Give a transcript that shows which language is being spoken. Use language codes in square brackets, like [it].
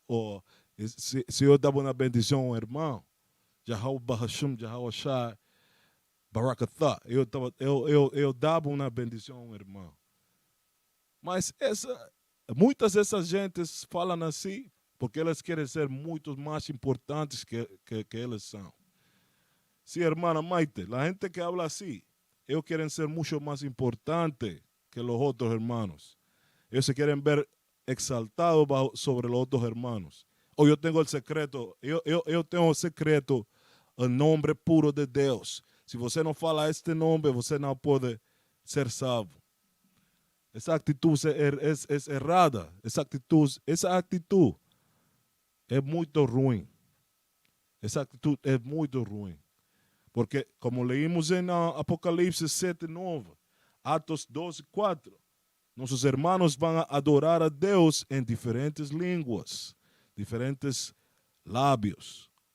[pt] Ou se eu dava uma bendição a um irmão, Yahweh Bahashim, Yahweh Shai Barakatah. Eu dava uma bendição a um irmão. Mas muitas dessas gentes falam assim porque elas querem ser muito mais importantes que elas são. Sim, irmã Maite, a gente que habla assim, [es] ellos quieren ser mucho más importantes que los otros hermanos. Ellos se quieren ver exaltados sobre los otros hermanos. O yo tengo el secreto, [pt] eu tenho o secreto, [es] el nombre puro de Deus. [pt] Se você não fala este nome, você não pode ser salvo. Essa atitude é errada. Essa atitude é muito ruim. Essa atitude é muito ruim. Porque, como leímos em Apocalipse 7:9, Atos 12:4, nossos irmãos vão adorar a Deus em diferentes línguas, diferentes lábios.